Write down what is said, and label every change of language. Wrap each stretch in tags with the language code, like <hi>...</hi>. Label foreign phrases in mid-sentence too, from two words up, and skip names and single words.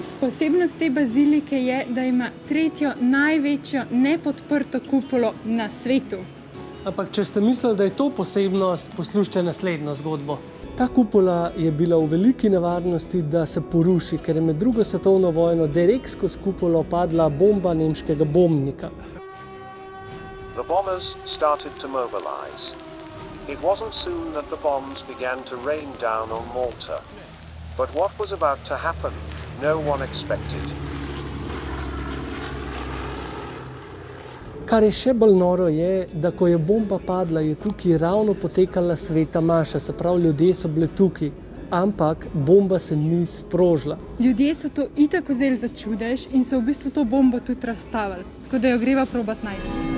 <sl>Posebnost te bazilike je, da ima tretjo največjo nepodprto kupolo na svetu. Ampak če ste mislili, da je to posebnost, poslušajte naslednjo zgodbo. Ta kupola je bila v veliki nevarnosti, da se poruši, ker je med drugo svetovno vojno direkt skozi kupolo padla bomba nemškega bombnika.</sl> <en>The bombers started to mobilize. It wasn't soon that the bombs began to rain down on Malta. But what was about to happen, no one expected.</en> <sl>Kar je še bolj noro je, da ko je bomba padla, je tukaj ravno potekala sveta maša, se pravi, ljudje so bili tukaj, ampak bomba se ni sprožila. Ljudje so to itak vzeli za čudež in so v bistvu to bombo tudi razstavili, tako da jo greva probat najti.</sl>